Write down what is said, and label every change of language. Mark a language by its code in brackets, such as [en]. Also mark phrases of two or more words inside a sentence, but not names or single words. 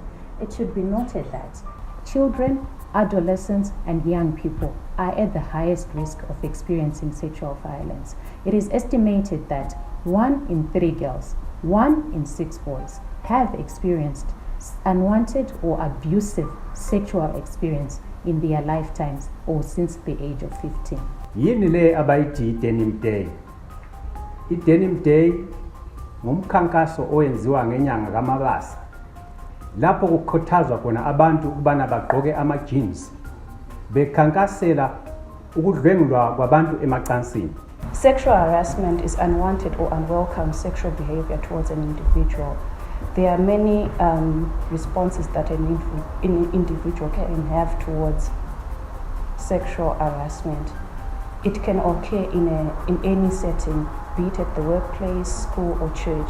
[en] It should be noted that children, adolescents, and young people are at the highest risk of experiencing sexual violence. It is estimated that 1 in 3 girls, 1 in 6 boys have experienced unwanted or abusive sexual experience in their lifetimes or since the age of 15. [nd] Yini le abayithi Denim Day? I-Denim Day ngumkhankaso oyenziwa ngenyanga kaMabasa, lapho kukhuthazwa khona abantu ukubana bagqoke ama-jeans bekhankasela ukudlwengulwa kwabantu emacansini. [en] Sexual harassment is unwanted or unwelcome sexual behavior towards an individual. There are many responses that an individual can have towards sexual harassment. It can occur in any setting, be it at the workplace, school, or church.